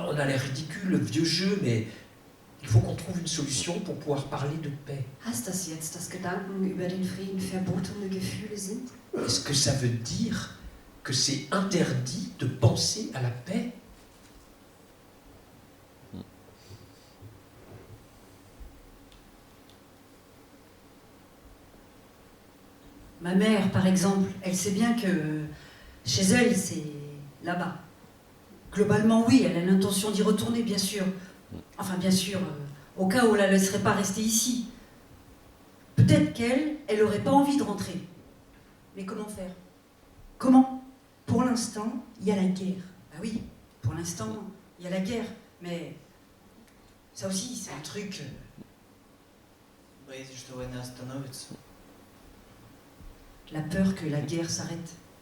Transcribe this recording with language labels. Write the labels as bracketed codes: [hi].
[fr] on a l'air ridicule, vieux jeu, mais il faut qu'on trouve une solution pour pouvoir parler de paix. [de] Heißt das jetzt, dass Gedanken über den Frieden verbotene Gefühle sind? [fr] Est-ce que ça veut dire que c'est interdit de penser à la paix ? Ma mère, par exemple, elle sait bien que chez elle, c'est là-bas. Globalement, oui, elle a l'intention d'y retourner, bien sûr. Enfin, bien sûr, au cas où on la laisserait pas rester ici. Peut-être qu'elle, elle aurait pas envie de rentrer. Mais comment faire? Comment? Pour l'instant, il y a la guerre. Bah oui, pour l'instant, il y a la guerre. Mais ça aussi, c'est un truc... [ru] Боитесь, что война остановится? [fr] La peur que la guerre s'arrête